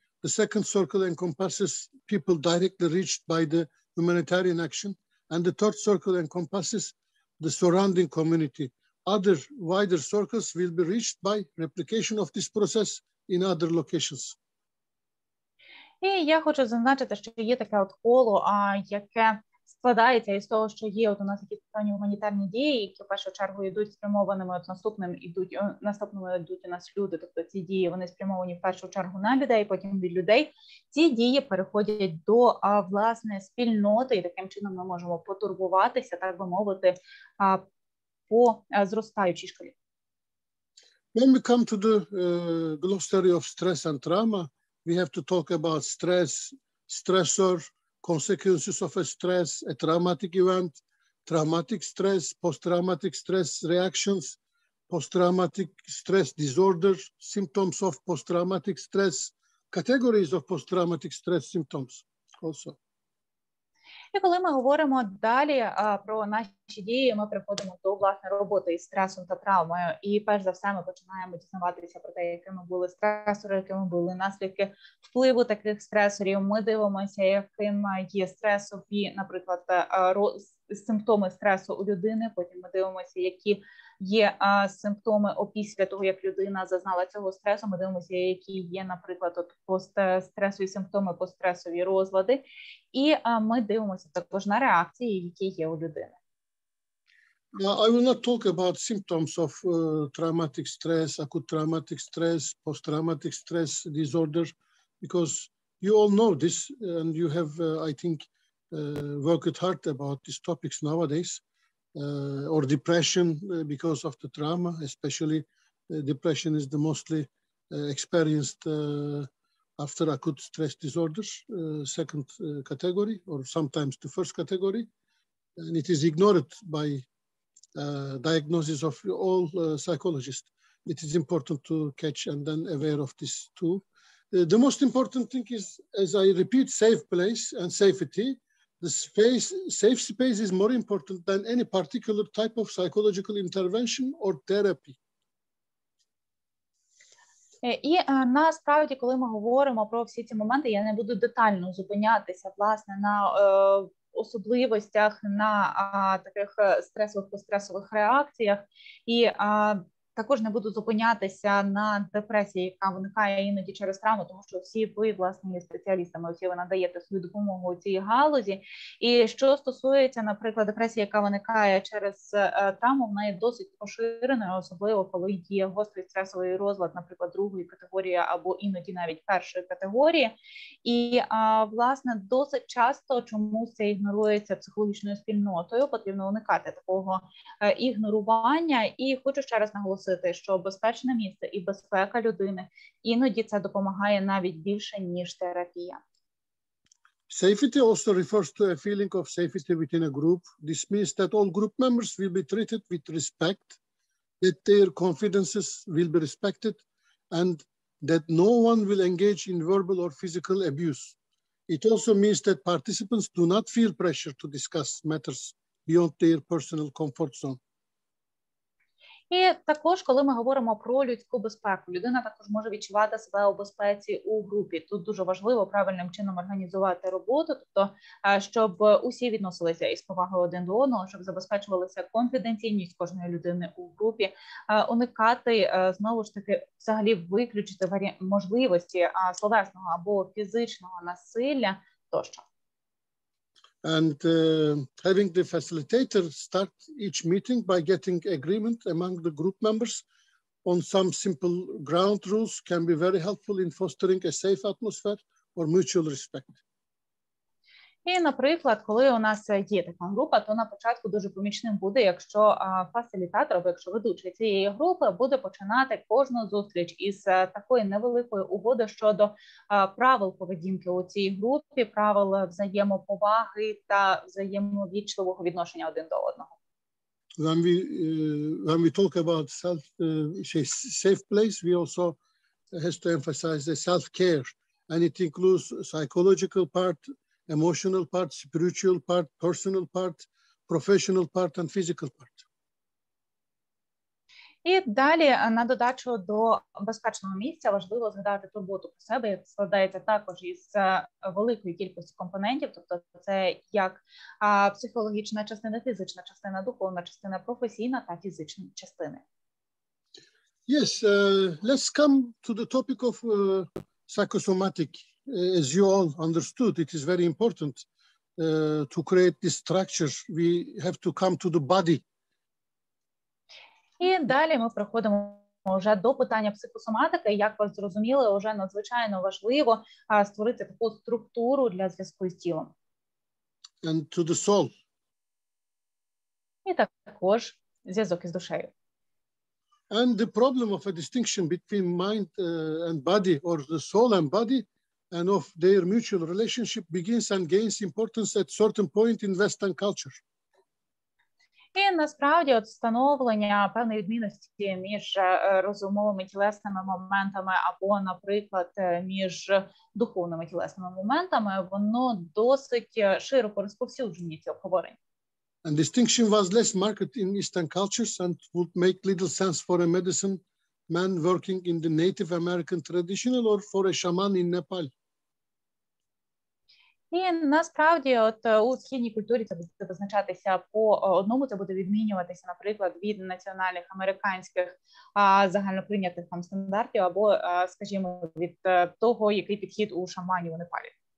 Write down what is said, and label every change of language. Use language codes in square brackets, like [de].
[en] The second circle encompasses people directly reached by the humanitarian action. And the third circle encompasses the surrounding community. Other wider circles will be reached by replication of this process in other locations. [uk] І я хочу зазначити, що є таке от коло, яке складається із того, що є от у нас якісь певні гуманітарні дії, які в першу чергу йдуть спрямованими, от наступними йдуть у нас люди, тобто ці дії, вони спрямовані в першу чергу на людей, потім від людей. Ці дії переходять до, власне, спільноти, і таким чином ми можемо потурбуватися, так би мовити, по зростаючій шкалі. [en] When we come to the glossary of stress and trauma, we have to talk about stress, stressor, consequences of a stress, a traumatic event, traumatic stress, post-traumatic stress reactions, post-traumatic stress disorder, symptoms of post-traumatic stress, categories of post-traumatic stress symptoms also. [uk] І коли ми говоримо далі про наші дії, ми приходимо до, власне, роботи із стресом та травмою. І перш за все ми починаємо дізнаватися про те, якими були стресори, якими були наслідки впливу таких стресорів. Ми дивимося, яким є стресові, наприклад, симптоми стресу у людини. Потім ми дивимося, які є симптоми опісля того, як людина зазнала цього стресу. Ми дивимося, які є, наприклад, от постстресові симптоми, постстресові розлади. І ми дивимося також на реакції, які є у людини. [en] I will not talk about symptoms of traumatic stress, acute traumatic stress, post-traumatic stress disorder, because you all know this and you have, I think, worked hard about these topics nowadays. Or depression because of the trauma, especially depression is the mostly experienced after acute stress disorders, second category, or sometimes the first category. And it is ignored by diagnosis of all psychologists. It is important to catch and then aware of this too. The most important thing is, as I repeat, safe place and safety. The safe space is more important than any particular type of psychological intervention or therapy. [uk] І насправді, коли ми говоримо про всі ці моменти, я не буду детально зупинятися, власне, на особливостях, на таких стресових, постресових реакціях. І також не буду зупинятися на депресії, яка виникає іноді через травму, тому що всі ви, власне, є спеціалістами, всі ви надаєте свою допомогу у цій галузі. І що стосується, наприклад, депресії, яка виникає через травму, вона є досить поширеною, особливо коли є гострий стресовий розлад, наприклад, другої категорії або іноді навіть першої категорії. І, власне, досить часто чомусь це ігнорується психологічною спільнотою, потрібно уникати такого ігнорування. І хочу ще раз наголосити, що безпечне місце і безпека людини іноді це допомагає навіть більше, ніж терапія. [en] Safety also refers to a feeling of safety within a group. This means that all group members will be treated with respect, that their confidences will be respected, and that no one will engage in verbal or physical abuse. It also means that participants do not feel pressure to discuss matters beyond their personal comfort zone. [uk] І також, коли ми говоримо про людську безпеку, людина також може відчувати себе у безпеці у групі. Тут дуже важливо правильним чином організувати роботу, тобто, щоб усі відносилися із повагою один до одного, щоб забезпечувалася конфіденційність кожної людини у групі, уникати, знову ж таки, взагалі виключити можливості словесного або фізичного насилля тощо. [en] And having the facilitator start each meeting by getting agreement among the group members on some simple ground rules can be very helpful in fostering a safe atmosphere or mutual respect. [uk] І, наприклад, коли у нас є така група, то на початку дуже помічним буде, якщо фасилітатор, або якщо ведучий цієї групи буде починати кожну зустріч із такої невеликої угоди щодо правил поведінки у цій групі, правил взаємоповаги та взаємовічливого відношення один до одного. [en] When we talk about safe place, we also has to emphasize the self-care, and it includes psychological part, emotional part, spiritual part, personal part, professional part, and physical part. [uk] І далі, на додачу до безпечного місця, важливо згадати турботу про себе, яка складається також із великої кількості компонентів, тобто це як психологічна частина, фізична частина, духовна частина, професійна та фізична частини. [en] Yes, let's come to the topic of psychosomatic. As you all understood, it is very important to create this structure. We have to come to the body. [uk] І далі ми приходимо вже до питання психосоматики. Як ви зрозуміли, вже надзвичайно важливо створити таку структуру для зв'язку з тілом. [en] And to the soul. [uk] І також зв'язок із душею. [en] And the problem of a distinction between mind and body, or the soul and body, and of their mutual relationship begins and gains importance at certain point in Western culture. [uk] І насправді от встановлення певної відмінності між розумовими тілесними моментами або, наприклад, між духовними тілесними моментами, воно досить широко розповсюджені ці обговорення. [en] And distinction was less marked in Eastern cultures and would make little sense for a medicine man working in the Native American traditional or for a shaman in Nepal. [uk] І насправді от у східній культурі це буде визначатися по одному, це буде відмінюватися, наприклад, від національних американських загальноприйнятих там стандартів або, скажімо, від того, який підхід у шаманів у Непалі.